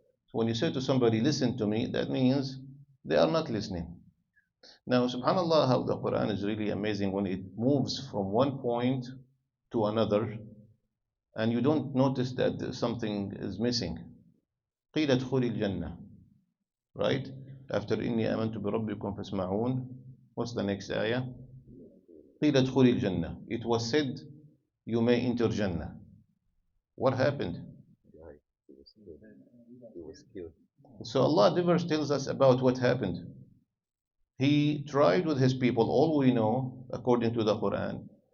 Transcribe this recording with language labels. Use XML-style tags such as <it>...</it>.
<en>So when you say to somebody, listen to me, that means they are not listening. Now, subhanAllah, how the Quran is really amazing when it moves from one point to another and you don't notice that something is missing.</en> <ar>قِيلَ ادْخُلِ الْجَنَّةِ.</ar> <en>Right? After</en> <ar>إِنِّي آمَنْتُ بِرَبِّكُمْ فَاسْمَعُونَ.</ar> <en>What's the next ayah?</en> <ar>قِيلَ ادْخُلِ الْجَنَّةِ.</ar> <en>It was said, you may enter Jannah. What happened? He was killed. So Allah never tells us about what happened. He tried with his people, all we know, according to the Quran.</en>